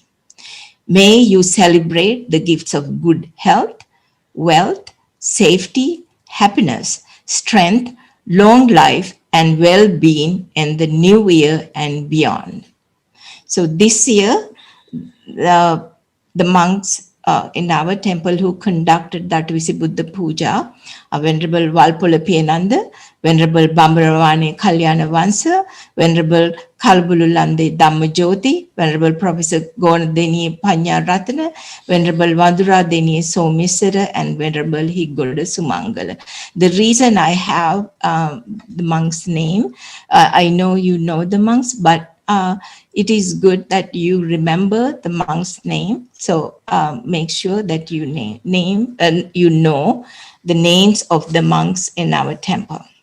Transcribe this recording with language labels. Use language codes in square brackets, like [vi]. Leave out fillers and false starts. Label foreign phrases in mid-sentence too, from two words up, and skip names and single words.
[en] May you celebrate the gifts of good health, wealth, safety, happiness, strength, long life, and well-being in the new year and beyond. So this year, the monks in our temple who conducted the Ageles Buddha Puja, Venerable Walpola Piyananda, Venerable Bambaravane Kalyana Vansa, Venerable Kalbululande Dhammajoti, Venerable Professor Gonadeni Panya Ratana, Venerable Madhura Deni Somisara, and Venerable Higoda Sumangala. The reason I have the monk's name, I know you know the monks, but it is good that you remember the monk's name. So make sure that you you know the names of the monks in our temple.